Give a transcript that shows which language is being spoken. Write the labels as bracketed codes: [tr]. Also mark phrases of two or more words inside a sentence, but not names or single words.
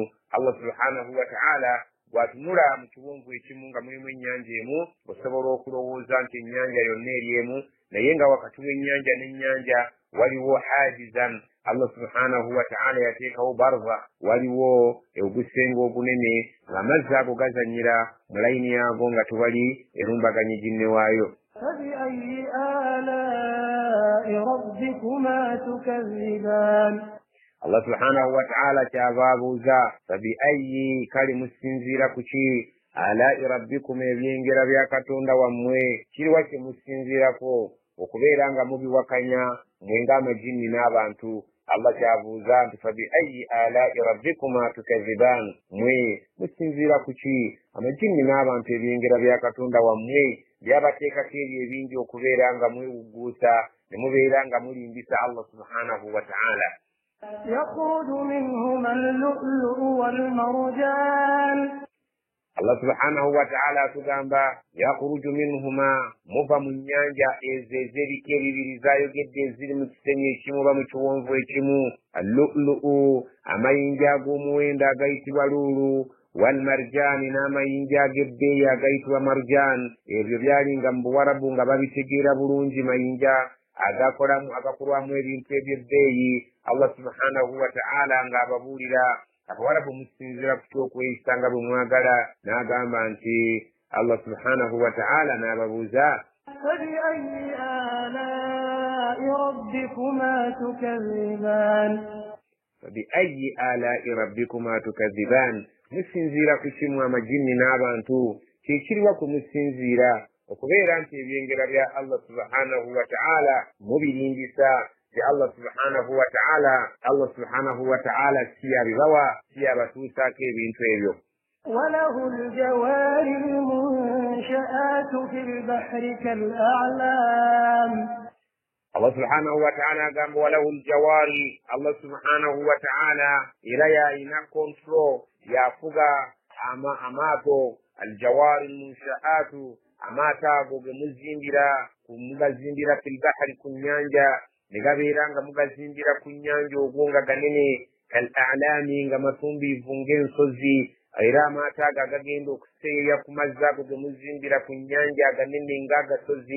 [ar] الله سبحانه وتعالى [lg] bw'atunula mu kiwonvu ekimu nga mulimu ennyanja emu osobola okulowooza nti ennyanja yonna eri emu, naye nga wakati w'ennyanja n'ennyanja waliwo hajizan. [ar] الله سبحانه وتعالى [lg] yateekawo barza, waliwo ogusenge ogunene ng'amazzi ago gazanyira mu layini yaago nga tewali erumbaganye jinne waayo. [ar] فبأي آلاء ربكما تكذبان الله سبحانه وتعالى [lg] kyabaabuuza [ar] فبأي [lg] kali musinziira ku ki [ar] آلاء ربكم [lg] ebyengera bya katonda wammwe kiriwa kye musinziirako okubeera nga mubiwakanya mwe ng'amajinni n'abantu. Allah kyabuuza nti [ar] فبأي آلاء ربكما تكذبان [lg] mwe musinziira ku ki amajinni n'abantu ebyengera bya katonda wammwe byabateekako ebyo ebingi okubeera nga mwewugguusa ne mubeera nga mulimbisa [ar] الله سبحانه وتعالى. يخرج منهما اللؤلؤ والمرجان الله سبحانه وتعالى [lg] atugamba [ar] يخرج منهما [lg] muva mu nnyanja ezo ez'ebika ebibiri zaayogedde eziri mu kisenyi ekimu oba mu kiwonvu ekimu allu'lu'u amayinja ag'omuwendo agayitibwa luulu walmarjaani n'amayinja ag'ebbeeyi agayitibwa marjaan. Ebyo byalinga mu Buwarabu nga babitegeera bulungi mayinja agakolwamu ebintu eby'ebbeeyi. [ar] الله سبحانه وتعالى [lg] ng'ababuulira Abawarabu musinziira ku kyokweyisa nga bwe mwagala n'agamba nti [ar] الله سبحانه وتعالى [lg] n'ababuuza [ar] فبأي آلاء ربكما تكذبان فبأي آلاء ربكما تكذبان [lg] musinziira ku kimu amajinni n'abantu kyekiriwa ku musinziira okubeera nti ebyengera bya [ar] الله سبحانه وتعالى [lg] mubirindisa ti [ar] الله سبحانه وتعالى [lg] siyabibawa siyabatuusaako ebintu ebyo. [ar] وله الجوار المنشآت في البحر كالأعلام الله سبحانه وتعالى agamba وله الجوار. الله سبحانه وتعالى [lg] era yalina control yafuga amaato [ar] الجوار المنشآت [lg] amaato ago ge mugazimbira [ar] في البحر [lg] ku nnyanja ne gabeera nga mugazimbira ku nnyanja ogwo nga ganene [ar] كالأعلام [lg] nga matumbiivu ng'ensozi era amaato ago agagenda okuseeya ku mazzi ago ge muzimbira ku nnyanja aganene ng'agasozi.